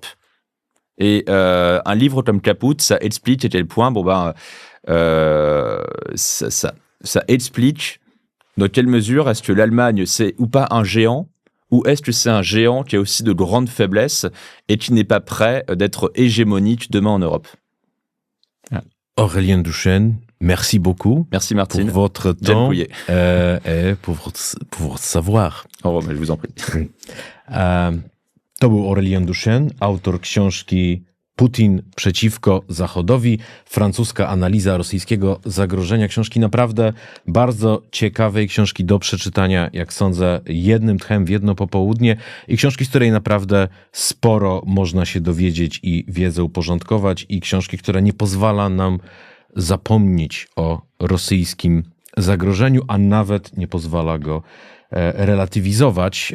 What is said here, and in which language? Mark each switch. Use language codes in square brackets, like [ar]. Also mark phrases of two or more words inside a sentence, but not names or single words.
[fr] Et un livre comme Caput, ça explique à quel point, ça explique dans quelle mesure est-ce que l'Allemagne, c'est ou pas un géant, ou est-ce que c'est un géant qui a aussi de grandes faiblesses et qui n'est pas prêt d'être hégémonique demain en Europe. Ah. Aurélien Duchesne, merci beaucoup. Merci Martine. Pour votre temps et pour votre savoir. Oh, mais je vous en prie. [pl] To był Aurélien Duchesne, autor książki Putin przeciwko Zachodowi, francuska analiza rosyjskiego zagrożenia. Książki naprawdę bardzo ciekawej, książki do przeczytania, jak sądzę, jednym tchem w jedno popołudnie i książki, z której naprawdę sporo można się dowiedzieć i wiedzę uporządkować i książki, która nie pozwala nam zapomnieć o rosyjskim zagrożeniu, a nawet nie pozwala go relatywizować.